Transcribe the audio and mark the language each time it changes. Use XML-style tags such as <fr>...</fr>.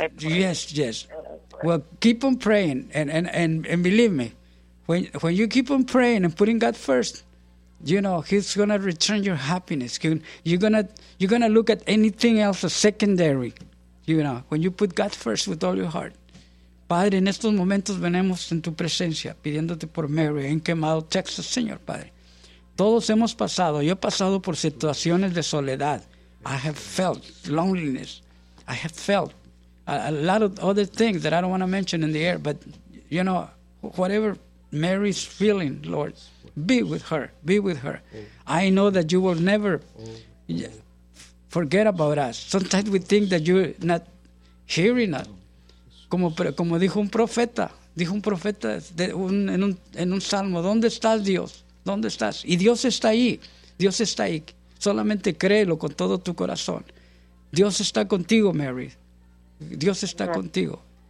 <en>Yes. Well, keep on praying. And believe me, when you keep on praying and putting God first, you know, He's going to return your happiness. You're going to look at anything else as secondary, you know, when you put God first with all your heart.</en> <es>Padre, en estos momentos venimos en tu presencia, pidiéndote por Mary en Quemado, Texas, Señor Padre. Todos hemos pasado, yo he pasado por situaciones de soledad.</es> <en>I have felt loneliness. I have felt a lot of other things that I don't want to mention in the air. But, you know, whatever Mary's feeling, Lord, be with her. Be with her. I know that you will never forget about us. Sometimes we think that you're not hearing us.</en> <es>Como dijo un profeta en un salmo, ¿dónde estás, Dios? ¿Dónde estás? Y Dios está ahí. Dios está ahí. Solamente créelo con todo tu corazón. Dios está contigo, Mary. Dios está contigo.</es>